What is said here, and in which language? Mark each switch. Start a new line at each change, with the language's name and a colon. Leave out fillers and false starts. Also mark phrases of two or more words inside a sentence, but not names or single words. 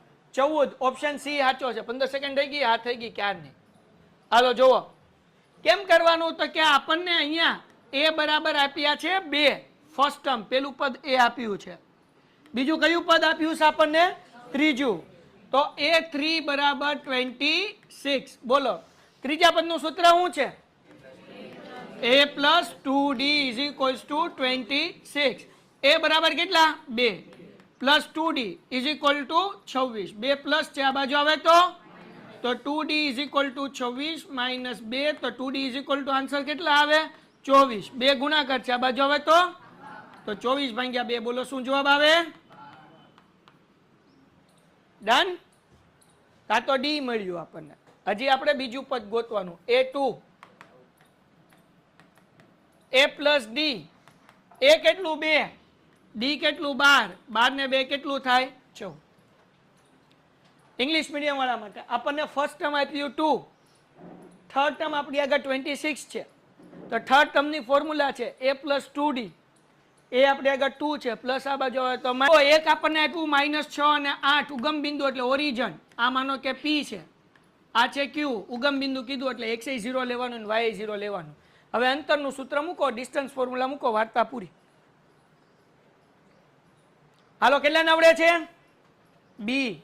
Gujarati: 14
English: option C
Gujarati: સાચો છે 15 સેકન્ડ થઈ ગઈ આ થઈ ગઈ ક્યાર નહીં હાલો જુઓ કેમ કરવાનું તો કે આપણને અહીંયા એ બરાબર આપ્યા છે 2
English: first term
Gujarati: પેલું પદ એ આપ્યું છે બીજું કયું પદ આપ્યું છે આપણને ત્રીજું તો a3 બરાબર 26 બોલો ત્રીજા પદનું સૂત્ર શું છે
English: a plus 2d is equals to 26
Gujarati: a બરાબર કેટલા
English: 2 plus 2d is equal to 26 2 plus
Gujarati: છે આ બાજુ આવે તો
English: 2d is equal to 26 minus 2
Gujarati: તો
English: 2d is equal to
Gujarati: આન્સર કેટલા આવે 24 2 ગુણાકાર છે આ બાજુ આવે તો 24 ભાગ્યા 2 બોલો શું જવાબ આવે ડન કા તો ડી મળ્યું આપણને હજી આપણે બીજું પદ ગોતવાનું a2
English: a plus d
Gujarati: a કેટલું 2 d કેટલું 12 12 ને 2 કેટલું થાય 14
English: English medium
Gujarati: વાળા માટે આપણને
English: first term
Gujarati: આપ્યું 2
English: third term
Gujarati: આપણી આગળ 26 છે તો થર્ડ ટર્મની ફોર્મ્યુલા છે
English: a plus 2d
Gujarati: એ આપણે આગળ 2 છે પ્લસ આ બાજુ આવે તો એક આપણને આપ્યું -6 અને 8 ઉગમ બિંદુ એટલે ઓરિજિન આ માનો કે p છે આ છે q ઉગમ બિંદુ કીધું એટલે x એ 0 લેવાનું અને y એ 0 લેવાનું હવે અંતરનું સૂત્ર મૂકો
English: distance formula
Gujarati: મૂકો વાર્તા પૂરી હાલો કેટલાને આવડે છે b